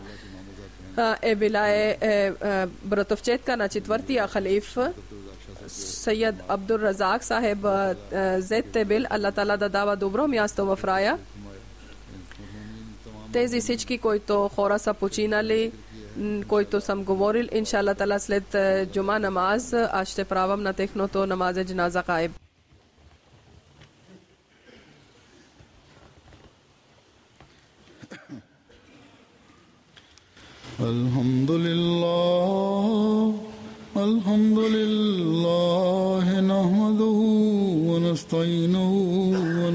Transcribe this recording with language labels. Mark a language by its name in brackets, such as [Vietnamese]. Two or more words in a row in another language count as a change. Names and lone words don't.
[Bulgarian] Е била братовчетка на четвъртия халиф Сойед Абдур Разак Сахеб Зет Тебил. Аллах Таала да дава добро място в рая. Тези всички, които хора са починали, които съм говорил, иншаллах Таала след [Urdu] جمعہ نماز, [Bulgarian] аз ще правам на техното [Urdu] نماز جنازہ غائب. [Arabic] الحمد لله نحمده ونستعينه و